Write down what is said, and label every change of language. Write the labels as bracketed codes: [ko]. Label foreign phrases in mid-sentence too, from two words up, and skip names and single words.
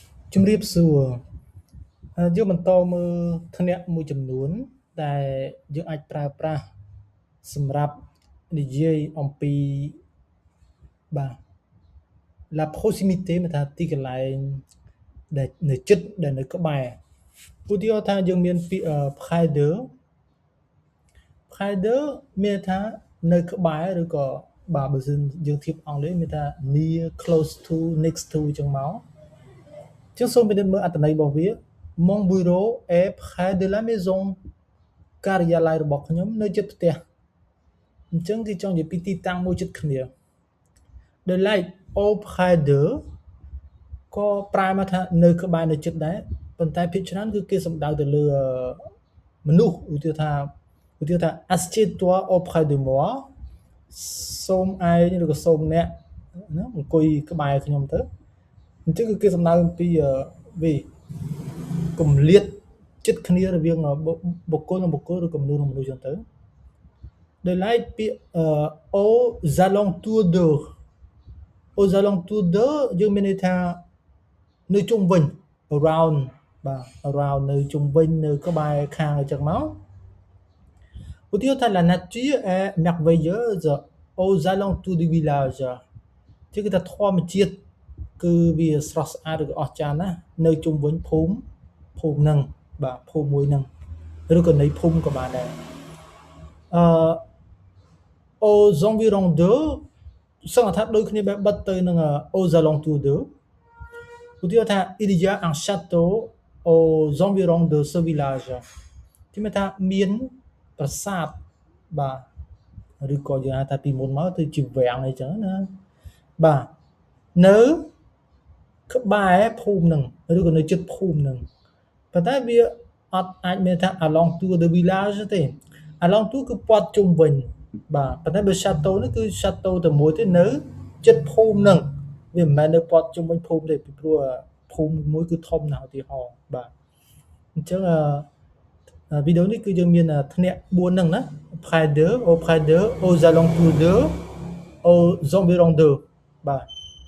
[km] ជំរាបសួរយើងបន្តមើលធ្នាក់មួយចំនួនដែលយើងអាចប្រើប្រាស់សម្រាប់និយាយអំពីបាទ [fr] la proximité [km] មានថាទីកន្លែងដែលនៅជិតដែលនៅក្បែរឧទាហរណ៍ថាយើងមានពាក្យ près de មានថានៅក្បែរឬក៏បាទបើសិនយើងធៀបអង់គ្លេសមានថា [en] near close to next to [km] អញ្ចឹងមកចឹងសូមពិនិត្យមើលអត្ថន័យរបស់វា Mon [fr] bureau est près de la maison [km] ការិយាល័យរបស់ខ្ញុំនៅជិតផ្ទះអញ្ចឹងគេចង់និយាយពីទីតាំងមួយជិតគ្នា [en] The light [fr] auprès de [km] ក៏ប្រែមកថានៅក្បែរនៅជិតដែរប៉ុន្តែភាគច្រើនគឺគេ សំដៅទៅលើមនុស្សឧទាហរណ៍ថា [fr] assieds-toi auprès de moi [km] សូមឯងឬក៏សូមអ្នកណាអង្គុយក្បែរខ្ញុំទៅអញ្ចឹងគឺគេសំដៅអំពីវាគម្លាតចិត្តគ្នារវាងបុគ្គលនិងបុគ្គលឬក៏មនុស្សនិងមនុស្សអញ្ចឹងទៅដោយឡែកពាក្យ [fr] aux alentours de [km] យើងមានន័យថានៅជុំវិញ around បាទ around នៅជុំវិញនៅក្បែរខាងអញ្ចឹងមកឧទាហរណ៍ថា [fr] la nature est merveilleuse aux alentours du village [km] ជាគឺថាធម្មជាតិគឺវាស្រស់ស្អាតឬក៏អស្ចារ្យណាស់នៅជុំវិញភូមិហ្នឹងបាទភូមិមួយហ្នឹងឬក៏នៃភូមិក៏បានដែរ [fr] aux environs de [km] សង្កត់ថាដូចគ្នាបែបបិទទៅនឹង [fr] aux alentours de [km] ឧទាហរណ៍ថា [fr] il y a un château aux environs de ce village [km] គឺមានថាមានប្រា សាទបាទឬក៏យើងហៅថាពីមុនមកទៅជាវាំងអីចឹងណាបាទនៅក្បែរភូមិហ្នឹងឬក៏នៅជិត ភូមិហ្នឹងប៉ុន្តែវាអត់អាចមានថា [fr] alentours de village [km] ទេ alentours គឺព័ទ្ធជុំវិញបាទប៉ុន្តែបើ château នេះគឺ château តែមួយទេនៅជិតភូមិហ្នឹងវាមិនមែននៅព័ទ្ធជុំវិញភូមិទេពីព្រោះភូមិមួយគឺធំណាស់ឧទាហរណ៍បាទអញ្ចឹងវីដេអូនេះគឺយើងមានធ្នាក់4ហ្នឹងណា [fr] près de auprès de aux alentours de aux environs de [km] បាទ